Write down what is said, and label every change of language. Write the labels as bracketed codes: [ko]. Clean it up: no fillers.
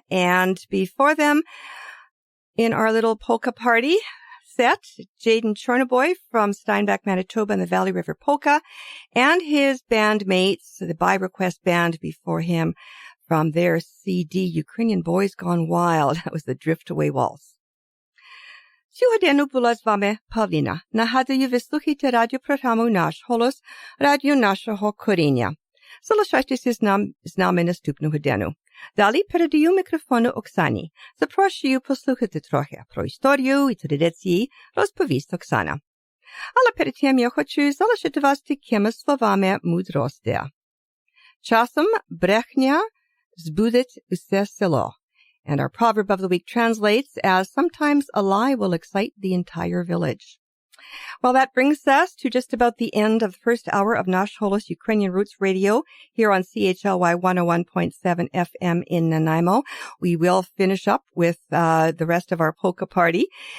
[en] And before them, in our little polka party set, Jaden Chornaboy from Steinbach, Manitoba, and the Valley River Polka, and his bandmates, the By Request Band before him, from their CD, Ukrainian Boys Gone Wild. That was the Drift Away Waltz. [uk] Сьогодні була з вами Павліна. Нагадую, ви слухаєте радіопрограму «Наш голос», радіо нашого коріння. Залишайтеся з нами наступну годину. Далі передаю мікрофону Оксані. Запрошую послухати трохи про історію і традиції, розповість Оксана. Але перед тим я хочу залишити вас такими словами мудрості. Часом брехня збудить усе село. [en] And our proverb of the week translates as sometimes a lie will excite the entire village. Well, that brings us to just about the end of the first hour of Nash Holos Ukrainian Roots Radio here on CHLY 101.7 FM in Nanaimo. We will finish up with the rest of our polka party.